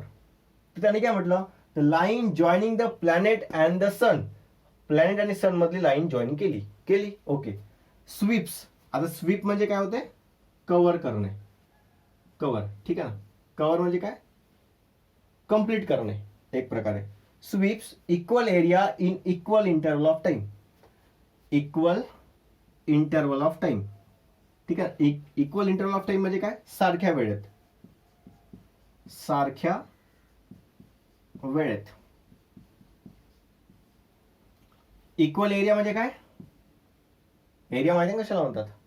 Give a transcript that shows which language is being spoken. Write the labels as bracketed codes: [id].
[mr] तर त्याने काय म्हटलं, [en] The line joining the planet and the sun. [mr] Planet आणि सन मधली लाईन जॉईन केली. ओके. स्वीप्स. आता स्वीप म्हणजे काय होते, कव्हर करणे. कव्हर. ठीक आहे ना. कव्हर म्हणजे काय, कंप्लीट करणे एक प्रकारे. [en] Sweeps equal area in equal interval of time. Equal interval of time. [mr] ठीक आहे. इक्वल इंटरवल ऑफ टाइम म्हणजे काय, सारख्या वेळेत. सारख्या वेळेत. इक्वल एरिया म्हणजे काय, एरिया माहिती आहे कशाला म्हणतात,